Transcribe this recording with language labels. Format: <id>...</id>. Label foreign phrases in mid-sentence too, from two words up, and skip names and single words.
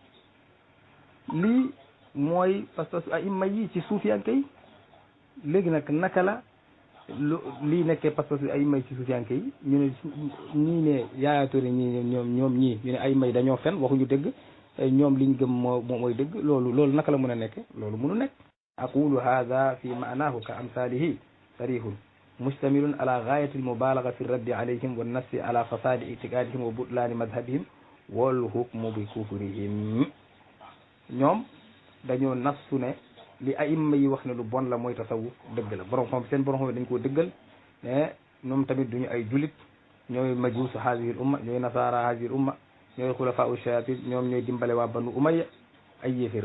<wo>lii mooy</wo> <fr>parce que</fr> <wo>ay imma yi ci suufiyanke yi léegi nag naka la lii nekkee</wo> <fr>parce que</fr> <wo>ay may ci suufiyanke yi ñu ne ñii ne yaayaatoore ñii ñoom ñii ñu ne ay may dañoo fen waxuñu dëgg ñoom liñ gëm mooy dëgg loolu naka la mën a nekke loolu mënu nekk</wo> <ar>أقول هذا في معناه كأمثاله صريح مشتمل على غاية المبالغة في الرد عليهم و النص على فساد اعتقادهم و بطلان مذهبهم و الحكم بكفرهم</ar> <wo>ñoom dañoo nassu ne li aimma yi wax ne lu bon la mooy tasawuf dëgg la borom xam seen borom xam dañ koo dëggal ne ñoom tamit duñu ay julit ñooy</wo> <ar>مجوس هذه الأمة</ar> <wo>ñooy</wo> <ar>نصارى هذه الأمة</ar> <wo>ñooy</wo> <ar>خلفاء الشياطين</ar> <wo>ñoom ñooy dimbale waa banu umayya ay yéeféer</wo>